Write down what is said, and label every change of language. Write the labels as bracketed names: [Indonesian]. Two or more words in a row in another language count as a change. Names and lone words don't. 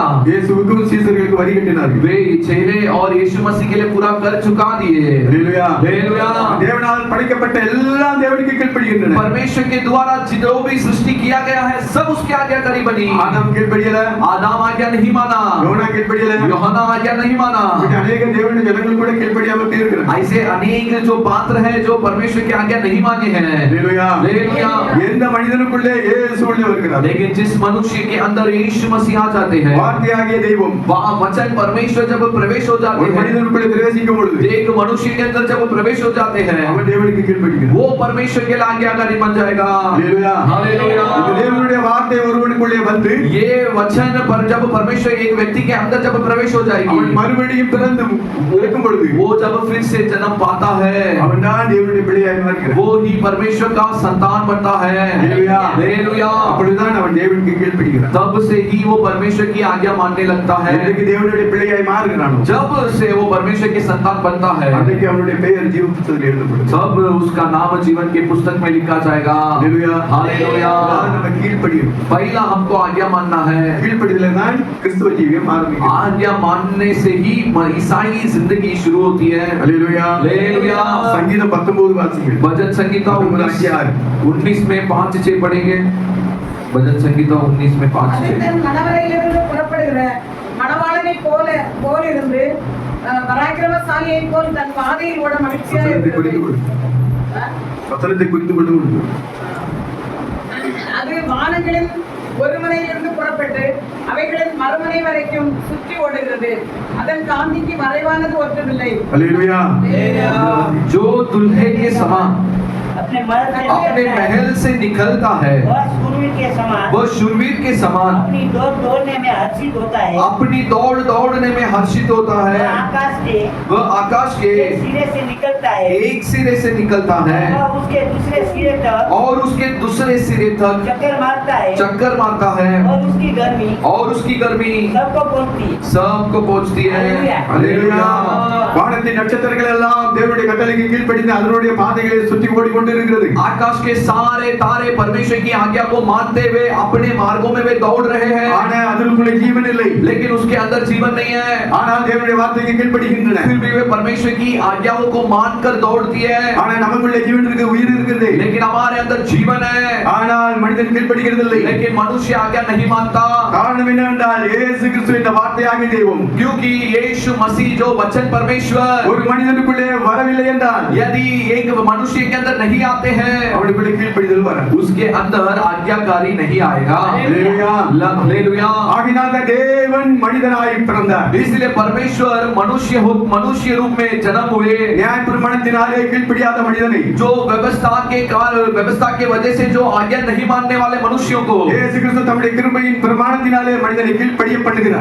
[Tamil] இயேசுவுக்கும் சீசர்களுக்கு வரி கட்டினார்கள். [Hindi] वे चेले और यीशु मसीह के लिए पूरा कर चुका दिए। [Tamil] ஹalleluya [Hindi] हालेलुया। [Tamil] தேவனால் படைக்கப்பட்ட எல்லாம் தேவனுக்கு கீழ்ப்படிகின்றன. [Hindi] परमेश्वर के द्वारा जो भी सृष्टि किया गया है सब उसकी आज्ञाकारी बनी। [Tamil] ஆதாம் கீழ்ப்படியல, [Hindi] आदम आज्ञा नहीं माना, [Tamil] யோனா கீழ்ப்படியல, [Hindi] யோहना आज्ञा नहीं माना। [Tamil] இப்படி அநேக தேவனுடைய ஜனங்கள் கூட கீழ்ப்படியாம இருக்கிறாங்க. [Hindi] ऐसे अनेक जो पात्र हैं जो परमेश्वर की आज्ञा नहीं माने हैं। [Tamil] ஹalleluya. [Hindi] हालेलुया। [Tamil] எந்த மனிதனுக்குள்ளே இயேசு உள்ளே வருகிறார், [Hindi] लेकिन जिस मनुष्य के अंदर यीशु मसीह आ जाते हैं, [Tamil] வார்த்தையாகிய தெய்வம் [Hindi] वहाँ वचन परमेश्वर जब प्रवेश हो [Tamil] ஒரு [Hindi] जाते हैं, [Tamil] மனிதனுக்குள்ளே பிரவேசிக்கும் பொழுது [Hindi] एक मनुष्य के अंदर जब प्रवेश हो जाते हैं, [Tamil] அவன் தேவனுக்கு கீழ்ப்படிகிறான். [Hindi] वो परमेश्वर के लिए आज्ञाकारी बन जाएगा। [Tamil] ஹalleluya. [Hindi] हालेलुया। [Tamil] இந்த தேவனுடைய வார்த்தை ஒருவனுக்குள்ளே வந்து [Hindi] ये वचन पर जब परमेश्वर एक व्यक्ति के अंदर जब प्रवेश हो [Tamil] அவன் [Hindi] जाएगी, [Tamil] மறுபடியும் பிறந்து இருக்கும் பொழுது [Hindi] वो जब फिर से जन्म पाता है, [Tamil] அவன் தான் தேவனுடைய பிள்ளையாய் மாறுகிறான். [Hindi] वो ही परमेश्वर का संतान बनता है। हालेलुया। हालेलुया। [Tamil] அப்படிதான் அவன் தேவனுக்கு கீழ்ப்படிகிறான். [Hindi] तब से ही वो परमेश्वर की आज्ञा मानने लगता है। [Tamil] என்றைக்கு தேவனுடைய பிள்ளையாய் மாறுகிறானோ [Hindi] जब से वो परमेश्वर के संतान बनता है, [Tamil] அன்றைக்கு அவனுடைய பெயர் ஜீவ புத்தகத்தில் எழுதப்படும். [Hindi] तब उसका नाम जीवन के पुस्तक में लिखा जाएगा। हालेलुया. हालेलुया। [Tamil] அதாவது நம்ம கீழ்ப்படியணும். [Hindi] पहला हमको आज्ञा मानना है। [Tamil] கீழ்ப்படிதல தான் கிறிஸ்துவ ஜீவியம் ஆரம்பிக்கும். [Hindi] आज्ञा मानने से ही ईसाई जिंदगी शुरू होती है। [Tamil] ஹalleluya. [Hindi] हालेलुया। [Tamil] சங்கீதம் 19 வாசிங்கள். [Hindi] भजन संगीता 19 में 5-6 पढ़ेंगे। भजन संगीता 19 में 5-6। [Tamil] அது தன் மணவரையிலிருந்து புறப்படுகிற மணவாளனை போல இருந்து பராக்கிரமசாலியை போல் தன் பாதையில் ஓட மகிழ்ச்சியாக வசனத்தை குறித்து இருக்கிறது. கொடு. வசனத்தை குறித்து கொண்டு அது வானங்களின் ஒரு முனையிலிருந்து புறப்பட்டு அவைகளின் மறுமுனை வரைக்கும் சுற்றி ஓடுகிறது. அதன் காந்திக்கு மறைவானது ஒன்றுமில்லை. ஹalleluya. [Hindi] जो दुल्हे के समान अपने मर्द से अपने निकलता है, महल से निकलता है, वह शूरवीर के समान वह शूरवीर के समान अपनी दौड़ दौड़ने में हर्षित होता है। अपनी दौड़ दौड़ने में हर्षित होता वह है। आकाश के वह आकाश के एक सिरे से निकलता है, एक सिरे से निकलता है वह उसके दूसरे सिरे तक और उसके दूसरे सिरे तक चक्कर मारता है, चक्कर मारता है और उसकी गर्मी और उसकी गर्मी सबको पहुंचती है। सबको पहुंचती है। [Tamil] ஹalleluya. வானத்தின் நட்சத்திரங்கள் எல்லாம் தேவனுடைய கட்டளைக்கு கீழ்ப்படிந்து அதனுடைய பாதைகளை சுற்றி ஓடிக்கொண்டிருக்கிறது. [Hindi] आकाश के सारे तारे परमेश्वर की आज्ञा को मानते हुए अपने मार्गों में वे दौड़ रहे हैं, [Tamil] ஆனா அதற்குள்ளே ஜீவன் இல்லை. [Hindi] लेकिन उसके अंदर जीवन नहीं है। [Tamil] ஆனால் தேவனுடைய வார்த்தைக்கு கீழ்ப்படிகின்றன. [Hindi] फिर भी वे परमेश्वर की आज्ञाओं को मानकर दौड़ती है, [Tamil] ஆனா நமக்குள்ளே ஜீவன் இருக்கு, உயிர் இருக்குது. [Hindi] लेकिन हमारे अंदर जीवन है, [Tamil] ஆனால் மனிதன் கீழ்ப்படிகிறதில்லை. [Hindi] लेकिन मनुष्य आज्ञा नहीं मानता। [Tamil] காரணம் என்னவென்றால் இயேசு கிறிஸ்து இந்த வார்த்தையாகிய தெய்வம் [Hindi] क्योंकि यीशु मसीह जो वचन परमेश्वर [Tamil] ஒரு மனிதனுக்குள்ளே வரவில்லை என்றால் [Hindi] यदि एक मनुष्य के अंदर नहीं आते हैं, [Tamil] அவனுக்குள்ளே கீழ்ப்படிதல் வராது. [Hindi] उसके अंदर आज्ञाकारी नहीं आएगा। हालेलुया। हालेलुया। [Tamil] ஆகினால் தான் தேவன் மனிதனாய் பிறந்தார். [Hindi] इसलिए परमेश्वर मनुष्य रूप में जन्म हुए। [Tamil] நியாயப்பிரமாணத்தினாலே கீழ்ப்படியாத மனிதனை [Hindi] जो व्यवस्था के वजह से जो आज्ञा नहीं मानने वाले मनुष्यों को [Tamil] இயேசு கிறிஸ்து தம்முடைய கிருபையின் பிரமாணத்தினாலே மனிதனை கீழ்ப்படிய பண்ணுகிறார்.